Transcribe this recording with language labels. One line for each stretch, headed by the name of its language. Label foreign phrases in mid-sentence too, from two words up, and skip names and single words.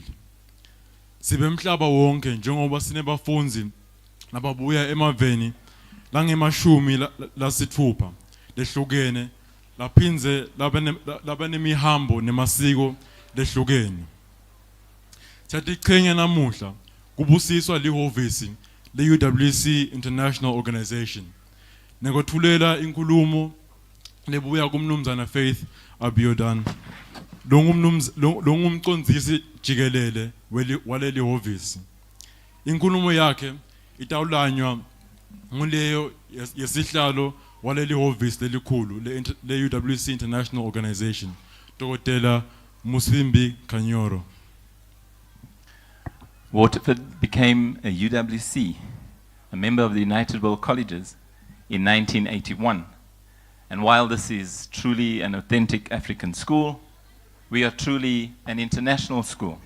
Swati: Sibe mhlaba wonke njengoba sinebafunzi nababuya emaveni langemashumi lasithupha lehlukene laphinze labanemihambo nemasiko lehlukene. Siyatiqhenya namuhla kubusiswa lihhovisi le-UWC International Organization. Nekothulela inkulumo lebuya kumnumzana Faith Abiyodan. Longumcondzisi jikelele waleli hhovisi. Inkulumo yakhe itawulanywa nguleyo yesihlalo waleli hhovisi lelikhulu le-UWC International Organization, Dr. Musimbi Kanyoro.
English: Waterford became a UWC, a member of the United World Colleges, in 1981. And while this is truly an authentic African school, we are truly an international school.